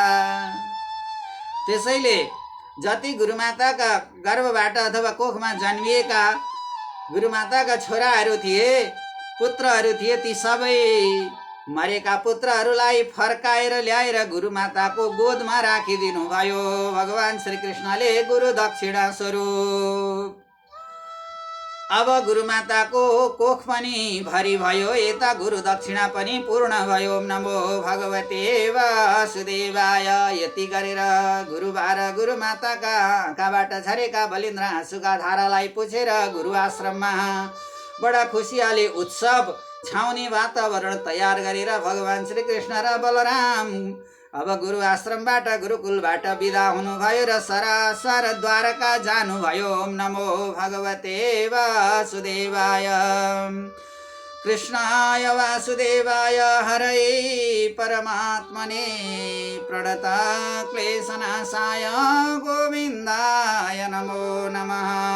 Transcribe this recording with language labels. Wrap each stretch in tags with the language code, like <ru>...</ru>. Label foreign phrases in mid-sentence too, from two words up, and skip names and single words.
<ne>त्यसैले जति गुरुमाताका गर्भबाट अथवा कोखमा जन्मिएका गुरुमाताका छोराहरू थिए, पुत्रहरू थिए, ती सबै मरेका पुत्रहरूलाई फर्काएर ल्याएर गुरुमाताको गोदमा राखिदिनु भयो भगवान श्री कृष्णले गुरु दक्षिणा स्वरूप। अब गुरुमाताको कोख पनि भरि भयो, यता गुरु दक्षिणा पनि पूर्ण भयो।</ne> <sa>ओम नमो भगवते वासुदेवाय।</sa> <ne>यति गरेर गुरुबार गुरुमाताका आँखाबाट झरेका बलिन्द्र आँसुका धारालाई पुछेर गुरु आश्रममा बडा खुसियाली उत्सव छाउने वातावरण तयार गरेर भगवान श्री कृष्ण र बलराम अब गुरु आश्रमबाट गुरुकुलबाट बिदा हुनुभयो र सरासर द्वारका जानुभयो।</ne> <sa>ओम नमो भगवते वासुदेवाय। कृष्णाय वासुदेवाय हरये परमात्मने प्रणता क्लेशनाशाय गोविन्दाय नमो नमः।</sa>